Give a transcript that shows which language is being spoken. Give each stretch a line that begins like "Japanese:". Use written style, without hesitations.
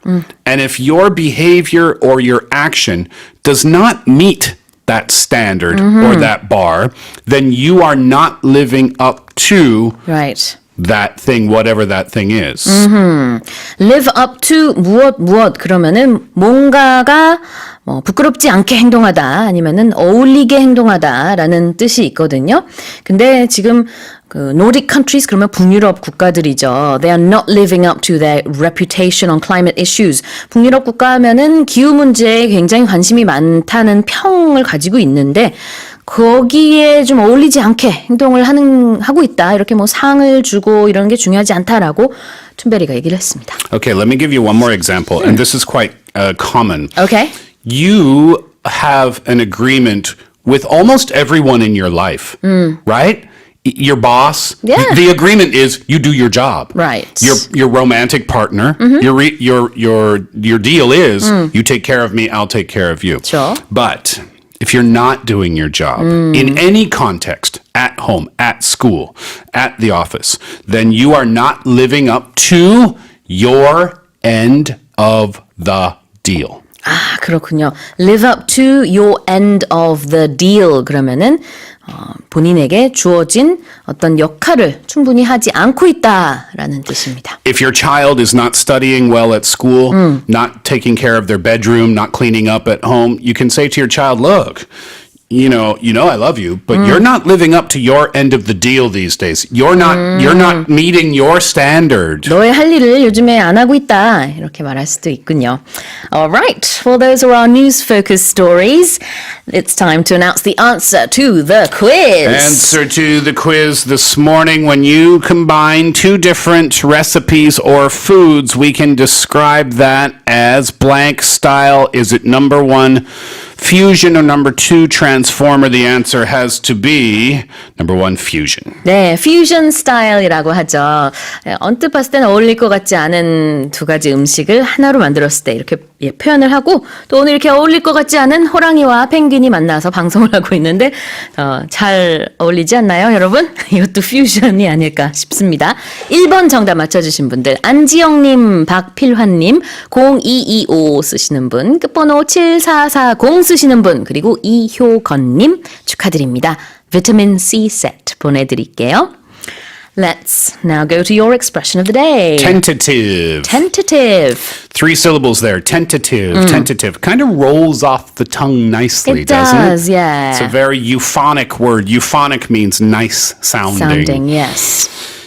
English: And if your behavior or your action does not meet that standard or that bar, then you are not living up to Right. that thing, whatever that thing is. live up to
Korean: 무엇 그러면은 뭔가가 뭐 부끄럽지 않게 행동하다 아니면은 어울리게 행동하다라는 뜻이 있거든요. 근데 지금 그
English: Nordic countries
Korean: 그러면 북유럽 국가들이죠.
English: They are not living up to their reputation on climate issues.
Korean: 북유럽 국가 하면은 기후 문제에 굉장히 관심이 많다는 평을 가지고 있는데 거기에 좀 어울리지 않게 행동을 하고 있다. 이렇게 뭐 상을 주고 이런 게 중요하지 않다라고 툰베리가 얘기를 했습니다.
English: Okay, let me give you one more example, and this is quite common. Okay. You have an agreement with almost everyone in your life, right? Your boss. Yeah. The agreement is you do your job. Right. Your romantic partner. Your deal is you take care of me, I'll take care of you. Sure. But if you're not doing your job in any context, at home, at school, at the office, then you are not living up to your end of the deal.
Korean: 아, 그렇군요.
English: Live up to your end of the deal.
Korean: 그러면은 본인에게 주어진 어떤 역할을 충분히 하지 않고 있다라는 뜻입니다.
English: If your child is not studying well at school, not taking care of their bedroom, not cleaning up at home, you can say to your child, look, you know I love you, but you're not living up to your end of the deal these days. You're not meeting your standard.
Korean: 너의 할 일을 요즘에 안 하고 있다. 이렇게 말할 수도 있군요.
English: Alright, well those are our news-focused stories. It's time to announce the answer to the quiz. Answer to the quiz this morning. When you combine two different recipes or foods, we can describe that as blank style. Is it number one, fusion, or number two, transformer? The answer has to be number one, fusion.
Korean: 네, fusion style이라고 하죠. 언뜻 봤을 때는 어울릴 것 같지 않은 두 가지 음식을 하나로 만들었을 때 이렇게 표현을 하고 또 오늘 이렇게 어울릴 것 같지 않은 호랑이와 펭귄이 만나서 방송을 하고 있는데 잘 어울리지 않나요, 여러분? 이것도 퓨전이 아닐까 싶습니다. 1번 정답 맞춰주신 분들 안지영님, 박필환님, 0225 쓰시는 분, 끝번호 7440 쓰시는 분, 그리고 이효건님 축하드립니다. 비타민 C 세트 보내드릴게요.
English: Let's now go to your expression of the day. Tentative. Tentative. 3 syllables there. Tentative. Tentative. Kind of rolls off the tongue nicely, It doesn't it? does, yeah. It's a very euphonic word. Euphonic means nice sounding. Sounding, yes.